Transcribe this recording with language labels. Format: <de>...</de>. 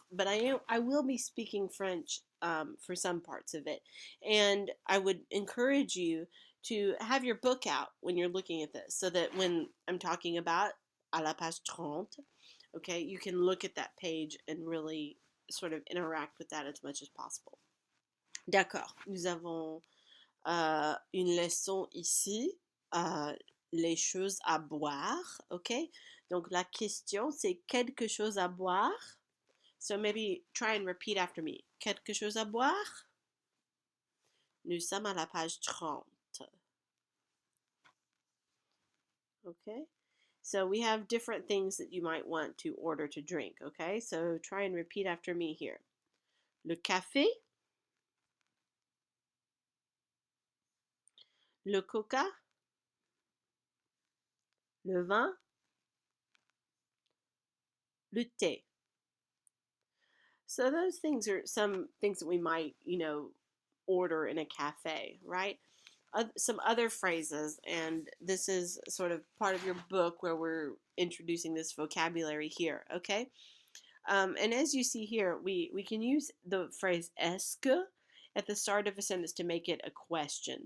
<en>But I will be speaking French for some parts of it. And I would encourage you to have your book out when you're looking at this so that when I'm talking about</en> <fr>à la page 30,</fr> <en>okay, you can look at that page and really sort of interact with that as much as possible.</en> <fr>D'accord. Nous avons une leçon ici. Les choses à boire, ok? Donc la question c'est quelque chose à boire.</fr> <en>So maybe try and repeat after me.</en> <fr>Quelque chose à boire? Nous sommes à la page 30.</fr> <en>Okay? So we have different things that you might want to order to drink. Okay? So try and repeat after me here.</en> <fr>Le café, le coca, le vin, le thé.</fr> <en>So those things are some things that we might, order in a cafe, right? Some other phrases, and this is sort of part of your book where we're introducing this vocabulary here, okay? And as you see here, we can use the phrase est-ce que at the start of a sentence to make it a question.</en>